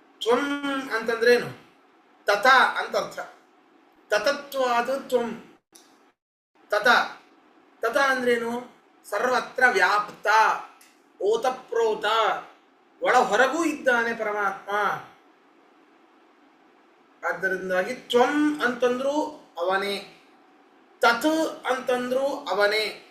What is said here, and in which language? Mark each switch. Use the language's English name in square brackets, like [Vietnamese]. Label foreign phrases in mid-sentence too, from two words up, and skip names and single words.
[Kannada] ತ್ವಂ ಅಂತಂದ್ರೇನು? ತಥ ಅಂತ ಅರ್ಥ. [Sanskrit] ತತತ್ವಾದ ತ್ವಂ. [Kannada] ತತ ತತ ಅಂದ್ರೇನು? ಸರ್ವತ್ರ ವ್ಯಾಪ್ತ, ಓತಪ್ರೋತ, ಒಳ ಹೊರಗೂ ಇದ್ದಾನೆ ಪರಮಾತ್ಮ. ಆದ್ದರಿಂದಾಗಿ ತ್ವಂ ಅಂತಂದ್ರೂ ಅವನೇ, ತತ್ ಅಂತಂದ್ರೂ ಅವನೇ.